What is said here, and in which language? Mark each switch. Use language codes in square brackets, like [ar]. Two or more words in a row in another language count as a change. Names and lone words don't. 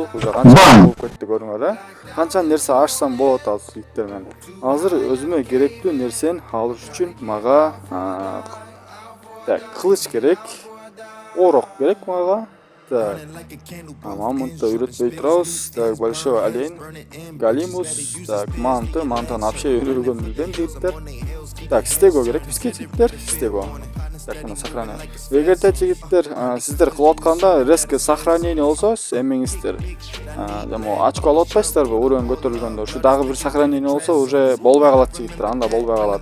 [ky] Уже канча болуп кетти көрүңөр, Канча нерсе ашсам болот азыр жигиттер мен. Азыр өзүмө керектүү нерсени алыш үчүн мага кылыч керек, орок керек мага. Так. Мамонтты үйрөтпөй турабыз. [ru] Так, большой олень, [ky] галимус, так, мантаны вообще үйрөнгөн билбейм жигиттер. Так, стего керек бизге жигиттер, стего. Так, мына сохранение. Эгерде жигиттер сиздер кылып атканда резко сохранение болсо, эмеңиздер. Очко алып атпайсыздарбы уровень көтөрүлгөндө? Ушу дагы бир сохранение болсо, уже болбой калат жигиттер, анда болбой калат.